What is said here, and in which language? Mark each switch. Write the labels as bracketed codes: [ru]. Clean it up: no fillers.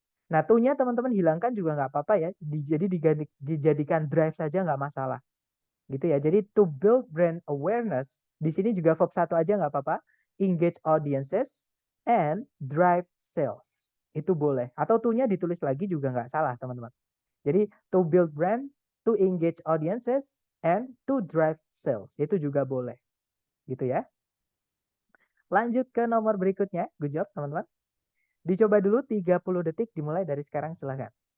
[id] Nah, to-nya teman-teman hilangkan juga nggak apa-apa ya. Jadi dijadikan drive saja nggak masalah. Gitu ya. Jadi [en] to build brand awareness, [id] di sini juga verb 1 aja nggak apa-apa. [en] Engage audiences and drive sales. [id] Itu boleh. Atau to-nya ditulis lagi juga nggak salah, teman-teman. [en] Jadi to build brand, to engage audiences, and to drive sales. [id] Itu juga boleh. Gitu ya. Lanjut ke nomor berikutnya. [en] Good job, [id] teman-teman. Dicoba dulu 30 detik dimulai dari sekarang, silahkan.